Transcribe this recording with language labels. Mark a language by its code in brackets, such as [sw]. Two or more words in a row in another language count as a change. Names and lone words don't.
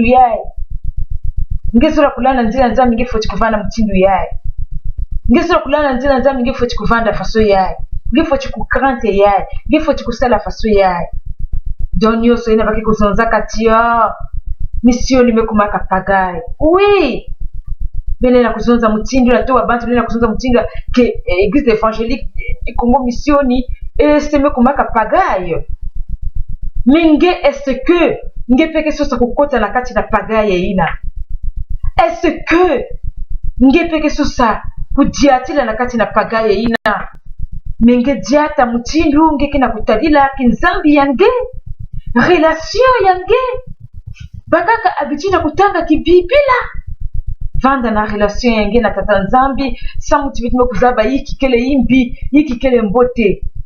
[ktu] yae nge sura kulana nzila nzambi nge foti kuvanda mutindu yae nge sura kulana nzila nzambi nge foti kuvanda faso yae nge foti kukrante yae nge foti kusala faso yae donyo so ina baki kuzonzaka tia misioni mekumaka pagaye oui bene na kuzonza mutindu na to abantu bene na kuzonza mutindu ke église évangélique du Congo misioni se mekumaka pagaye minge [fr] est-ce que [ktu] nge peke sosa kukota na kati na pagaye ina [fr] est-ce que [ktu] nge peke sosa kudiatila na kati na pagaye ina minge diata mutindu nge kina kutadila kinzambi yange relation yange bakaka abitina kutanga kibibila vanda na relation yange na tata nzambi sa mutu bitime kuzaba yiki kele imbi yiki kele mbote